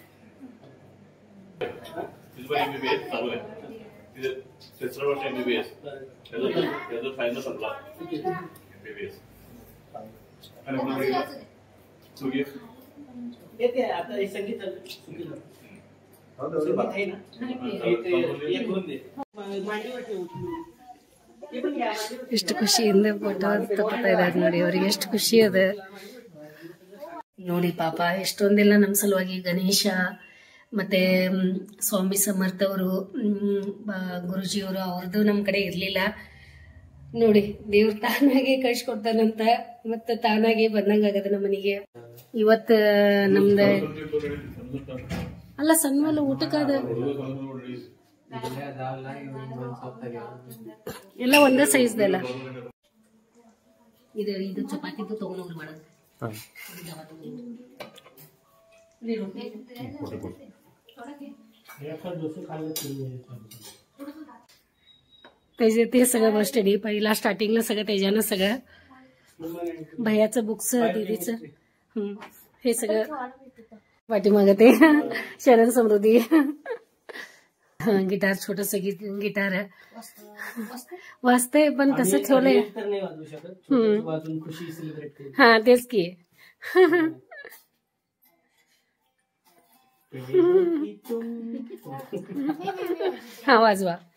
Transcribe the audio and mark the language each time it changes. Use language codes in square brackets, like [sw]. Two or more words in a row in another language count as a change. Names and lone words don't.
[mr] MBBS चालू आहे. तिसरं वर्ष MBBS त्याचं फायनल संपला. MBBS येते आता हे संगीत आहे ना. [kn] ಎಷ್ಟು ಖುಷಿಯಿಂದ ಫೋಟೋ ತಗೋತಾ ಇದ್ದಾರೆ ನೋಡಿ. ಅವ್ರಿಗೆ ಎಷ್ಟು ಖುಷಿ ಅದ ನೋಡಿ. ಪಾಪ ಎಷ್ಟೊಂದೆಲ್ಲ ನಮ್ಮ ಸಲುವಾಗಿ ಗಣೇಶ ಮತ್ತೆ ಸ್ವಾಮಿ ಸಮರ್ಥ ಅವರು, ಗುರುಜಿಯವರು, ಅವ್ರದ್ದು ನಮ್ಮ ಕಡೆ ಇರ್ಲಿಲ್ಲ ನೋಡಿ. ದೇವ್ರ ತಾನಾಗೆ ಕಳ್ಸಿಕೊಡ್ತಾನಂತ ಮತ್ತೆ ತಾನಾಗೆ ಬಂದಂಗ ಆಗದ ನಮ್ಮ ಮನೆಗೆ. ಇವತ್ತ ನಮ್ದ ಅಲ್ಲ ಸಣ್ಣ ಊಟಕ್ಕಾದ ಎಲ್ಲ ಒಂದೇ ಸೈಜ್ದಲ್ಲ. ಇದು ಚಪಾತಿದು ತಗೊಂಡೋಗ್ರಿ ಮಾಡೋದು [mr] ते सगळं बस स्टडी पहिला स्टार्टिंगला सगळं त्याच्यानं सगळं भैयाचं बुक्स दीदीचं हे सगळं पाठीमागं ते शरण समृद्धी गिटार छोटस गिटार वाजतंय पण कसं ठेवलंय हा तेच की हा वाजवा